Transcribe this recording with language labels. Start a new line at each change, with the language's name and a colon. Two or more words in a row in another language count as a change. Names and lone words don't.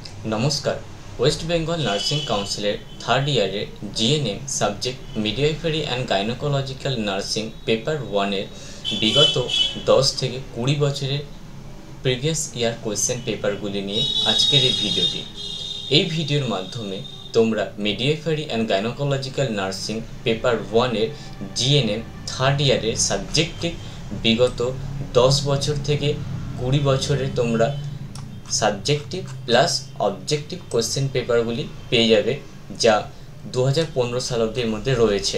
English: नमस्कार। West Bengal Nursing Council-er third year GNM subject midwifery and gynaecological nursing paper 1
Bangla: বিগত 10 থেকে 20 বছরের
English: previous year question paper-guli
Bangla: নিয়ে আজকের এই ভিডিওটি। এই ভিডিওর মাধ্যমে তোমরা
English: midwifery and gynaecological nursing paper
Bangla: 1 এর
English: GNM third year-er
Bangla: সাবজেক্টিভ বিগত 10 বছর থেকে 20 বছরের তোমরা
English: subjective plus objective question paper-guli
Bangla: পেয়ে যাবে, যা 2015 সাল অবধির মধ্যে রয়েছে।